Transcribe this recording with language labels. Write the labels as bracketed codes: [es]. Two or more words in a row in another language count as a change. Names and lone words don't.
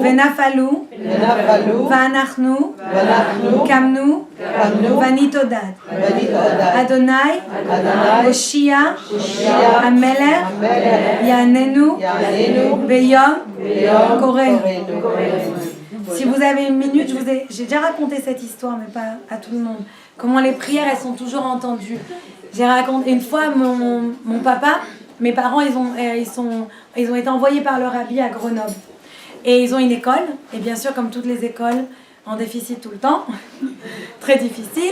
[he] ונפלו ונפלו ואנחנו ואנחנו קמנו קמנו ונתעודד. ונתעודד. אדוני אדוני הושיע הושיע המלך המלך יעננו יעננו ביום ביום קורנו. קורנו. [fr] Si vous avez une minute, j'ai déjà raconté cette histoire, mais pas à tout le monde. Comment les prières, elles sont toujours entendues. J'ai raconté une fois mon papa, mes parents, ils ont été envoyés par leur rabbi à Grenoble. Et ils ont une école, et bien sûr, comme toutes les écoles, en déficit tout le temps, très difficile.